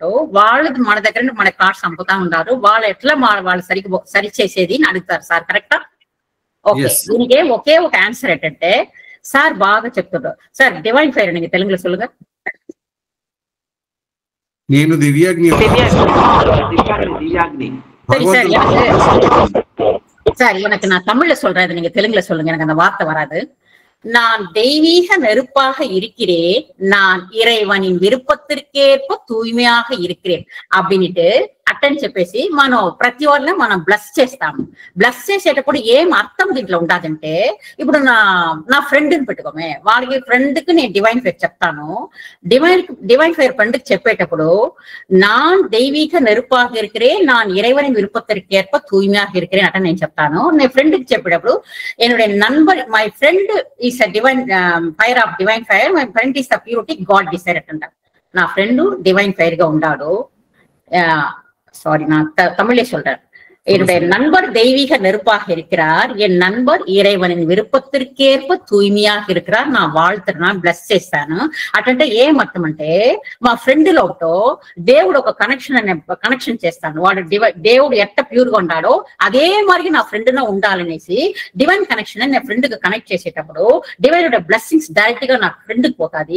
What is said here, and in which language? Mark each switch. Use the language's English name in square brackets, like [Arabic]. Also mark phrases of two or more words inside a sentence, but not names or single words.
[Telugu] వాళ్ళు మన దగ్గర మన కార్డ్స్ చంపుతా ఉంటారు. వాళ్ళు ఎట్లా వాళ్ళు సరి చేసేది అని అడుగుతారు సార్, కరెక్టా? ఓకే, దీనికి ఒకే ఒక ఆన్సర్ ఏంటంటే సార్ బాగా చెప్తున్నారు సార్. [English] divine fire [Telugu] నీకు తెలుగులో சொல்லுங்க. నేను దివ్యాగ్ని [Tamil] சார் எனக்கு நான் தமிழ்ல சொல்றேன், நீங்க தெலுங்குல சொல்லுங்க, எனக்கு அந்த வார்த்தை வராது. நான் தெய்வீக நெருப்பாக இருக்கிறேன், நான் இறைவனின் விருப்பத்திற்கேற்ப தூய்மையாக இருக்கிறேன் அப்படின்ட்டு [Telugu] అటెండ్ చెప్పేసి మనం ప్రతి వాళ్ళని మనం బ్లెస్ చేస్తాము. బ్లెస్ చేసేటప్పుడు ఏం అర్థం దీంట్లో ఉండదంటే, ఇప్పుడు నా ఫ్రెండ్ని పెట్టుకోమే, వాడికి ఫ్రెండ్కి నేను [English] divine fire [Telugu] చెప్తాను. డివైన్ ఫైర్ ఫ్రెండ్కి చెప్పేటప్పుడు [Tamil] நான் தெய்வீக நெருப்பாக இருக்கிறேன், நான் இறைவனின் விருப்பத்திற்கேற்ப தூய்மையாக இருக்கிறேன் [Telugu] అట నేను చెప్తాను. నేను ఫ్రెండ్కి చెప్పేటప్పుడు [Tamil] என்னுடைய நண்பர், [English] My friend is a divine fire of divine fire, my friend is the purity God desire అంటారు. [Telugu] నా ఫ్రెండ్ [English] divine fire [Telugu] గా ఉన్నాడు. సారీ, [Tamil] நான் தமிழே சொல்றேன். என்னுடைய நண்பர் தெய்வீக நெருப்பாக இருக்கிறார், என் நண்பர் இறைவனின் விருப்பத்திற்கேற்ப தூய்மையாக இருக்கிறார், நான் வாழ்తున్నా, [Telugu] బ్లెస్ చేస్తాను. అటంటే ఏమర్థమంటే మా ఫ్రెండ్ లోతో దేవుడు ఒక కనెక్షన్ చేస్తాను. వాడు దేవుడు ఎట్ట ప్యూర్ గా ఉన్నాడో అదే మరి నా ఫ్రెండ్ లో ఉండాలనేసి [English] divine connection [Telugu] నా ఫ్రెండ్ కి కనెక్ట్ చేసేటప్పుడు [English] divine blessings direct [Telugu] గా నా ఫ్రెండ్ కి పోతాది.